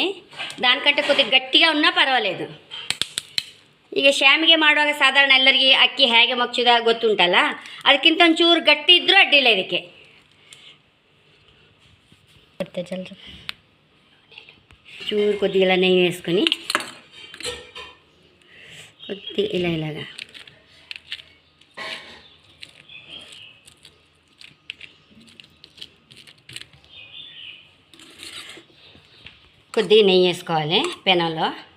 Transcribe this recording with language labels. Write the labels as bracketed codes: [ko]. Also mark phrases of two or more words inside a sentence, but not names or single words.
[te] దానికంటే కొద్దిగా గట్టిగా ఉన్నా ಪರವಾಗಿಲ್ಲ. [kn] ಈಗ ಶ್ಯಾಮಿಗೆ ಮಾಡುವಾಗ ಸಾಧಾರಣ ಎಲ್ಲರಿಗೆ ಅಕ್ಕಿ ಹೇಗೆ ಮಗ್ಚುದ ಗೊತ್ತುಂಟಲ್ಲ, ಅದಕ್ಕಿಂತ ಒಂಚೂರು ಗಟ್ಟಿ ಇದ್ರೂ ಅಡ್ಡಿಲ್ಲ. ಇದಕ್ಕೆ ಚೂರು ಕೊದ್ದಿಗೆಲ್ಲ ನೆಯ್ಯಿ [te] వేసుకొని కొద్దిగా ఇలాగా కొద్దిగా నెయ్యి వేసుకోవాలి పెనంలో.